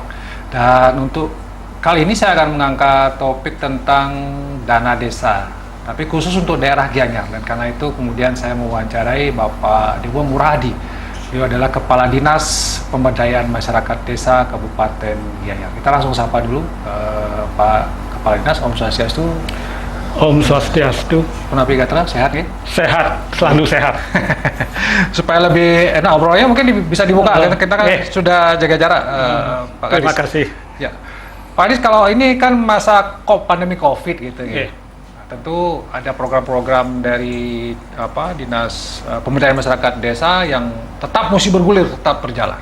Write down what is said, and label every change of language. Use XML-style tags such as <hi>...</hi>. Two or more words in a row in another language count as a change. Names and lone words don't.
<id>Dan untuk kali ini saya akan mengangkat topik tentang dana desa, tapi khusus untuk daerah Gianyar. Dan karena itu kemudian saya mewawancarai Bapak Dewa Muradi. Beliau adalah Kepala Dinas Pemberdayaan Masyarakat Desa Kabupaten Gianyar. Kita langsung sapa dulu Pak Kepala Dinas.</id> <ban>Om Swastiastu. Om Swastiastu. Punapi Gatra,</ban> <id>sehat ya? Sehat, selalu sehat. Supaya lebih enak obrolnya mungkin bisa dibuka, karena kita kan sudah jaga jarak, Pak Kadis. Terima kasih. Ya, Pak Kadis, kalau ini kan masa pandemi COVID gitu ya. Nah, tentu ada program-program dari Dinas Pemberdayaan Masyarakat Desa yang tetap mesti bergulir, tetap berjalan.</id>